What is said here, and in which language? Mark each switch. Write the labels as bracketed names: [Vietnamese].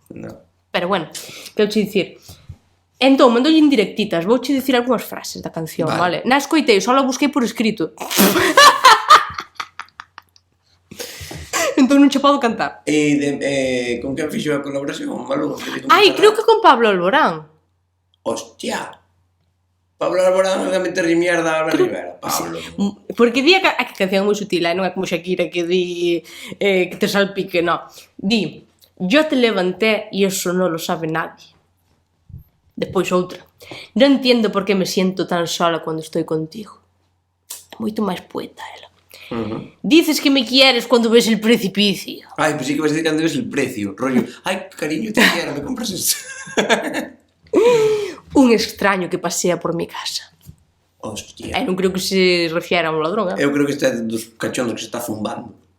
[Galician] No. Pero bueno, quero che dicir... Entón, mandoulle indirectitas, vou che dicir algunhas frases da canción, vale? Na escoitei, só la busquei por escrito. Entón non che podo cantar. Con quen fixo a colaboración? Malú? Ai, creo que con Pablo Alborán. Hostia. Pablo Alborán é meter mierda a Albert Rivera. Pablo. Porque di que a canción é moi sutil, non é como Shakira que di [Spanish] que te salpique, [Galician] no. [Spanish] Di, yo te levanté y eso no lo sabe nadie. [Galician] Despois outra. [Spanish] No entiendo por qué me siento tan sola cuando estoy contigo. [Galician] É moito máis poeta, ela. [Spanish] Dices que me quieres cuando ves el precipicio. Ay, pues sí que vas a decir cuando ves el precio. Rollo, ay, cariño, te quiero, me compras esto. Un extraño que pasea por mi casa. [Galician] Hostia. Non creo que se refiera a un ladrón, Eu creo que este é dos cachondos que se está zumbando.